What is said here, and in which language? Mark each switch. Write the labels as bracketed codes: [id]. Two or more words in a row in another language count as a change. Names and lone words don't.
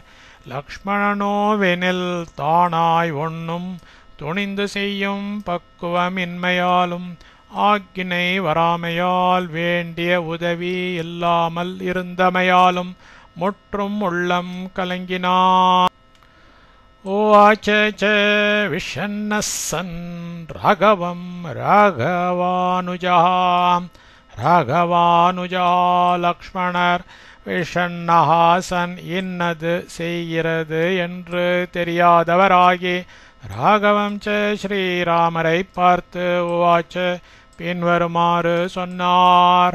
[ta] லக்ஷ்மணனோவெனில் தானாய் ஒன்னும் துணிந்து செய்யும் பக்குவமின்மையாலும் ஆக்கினை வராமையால் வேண்டிய உதவி இல்லாமல் இருந்தமையாலும் முற்றும் உள்ளம் கலங்கினார். [sa] उवाच च विषन्नः सन् राघवं [ta] ராகவானுஜா லக்ஷ்மணர் விஷண்ணஹாசன் இன்னது செய்கிறது என்று தெரியாதவராகி [sa] राघवं च [ta] ஸ்ரீராமரை பார்த்து உவாச்ச பின்வருமாறு சொன்னார்.